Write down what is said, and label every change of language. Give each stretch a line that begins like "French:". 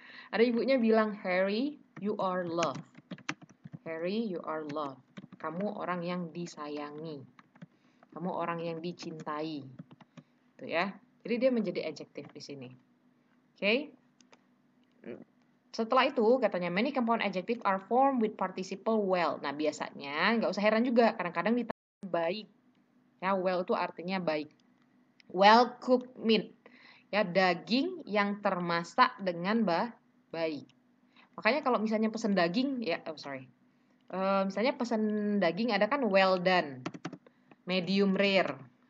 Indonesian: Ada ibunya bilang, Harry,
English: you are loved. Harry, you are loved.
Indonesian: Kamu orang yang disayangi. Kamu orang yang dicintai. Gitu ya. Jadi dia menjadi adjective di sini. Oke? Setelah itu katanya
English: many compound adjective are formed with participle well.
Indonesian: Nah biasanya nggak usah heran juga, kadang-kadang ditambah baik. Ya well itu artinya baik.
English: Well cooked meat,
Indonesian: ya daging yang termasak dengan baik. Makanya kalau misalnya pesen daging, ya misalnya pesen daging ada kan well done, medium rare.